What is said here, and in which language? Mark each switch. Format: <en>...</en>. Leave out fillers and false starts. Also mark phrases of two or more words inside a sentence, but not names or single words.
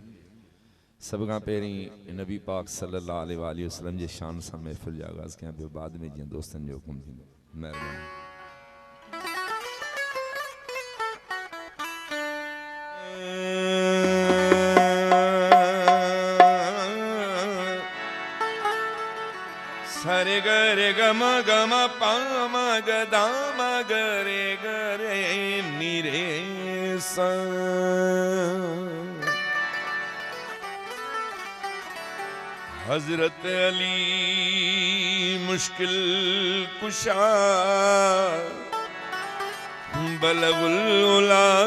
<sd>सभ खां पहिरीं नबी पाक</sd> <ar>صلى الله عليه وسلم</ar> <sd>जे शान सां महफ़िल जो आगाज़ कयां पियो, बाद में जीअं दोस्तनि जो हुकुम थींदो। महिरबानी। सरे गरे गम गम पाम गदाम गरे गरे निरे सा हजरत अली मुश्किल कुशा</sd> <ar>بلغ العلى</ar>